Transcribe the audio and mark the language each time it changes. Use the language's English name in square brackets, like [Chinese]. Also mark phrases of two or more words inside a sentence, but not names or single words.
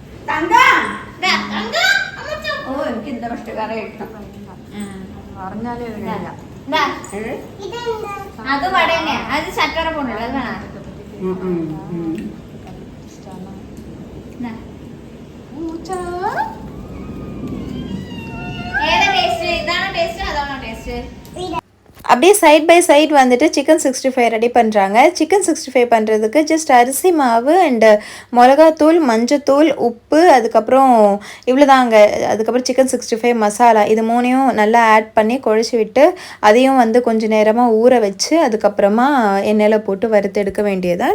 [Malayalam] ഓ എനിക്ക് എന്താ കഷ്ടക്കാരെ പറഞ്ഞാലേ അത് വട തന്നെയാ, അത് ശർക്കര പോണ്ടല്ലോ, അത് വേണം. ഏതാ ടേസ്റ്റ്? ഇതാണോ ടേസ്റ്റ് അതാണോ ടേസ്റ്റ്? [Tamil] அப்படியே [English] side by side [Tamil] வந்துட்டு சிக்கன் 65 ரெடி பண்ணுறாங்க. சிக்கன் 65 பண்ணுறதுக்கு ஜஸ்ட் அரிசி மாவு அண்டு மிளகாத்தூள், மஞ்சத்தூள், உப்பு, அதுக்கப்புறம் இவ்வளோதாங்க. அதுக்கப்புறம் சிக்கன் 65 மசாலா இது மூணையும் நல்லா ஆட் பண்ணி குழச்சி விட்டு அதையும் வந்து கொஞ்சம் நேரமாக ஊற வச்சு அதுக்கப்புறமா எண்ணெயில் போட்டு வறுத்து எடுக்க வேண்டியதான்.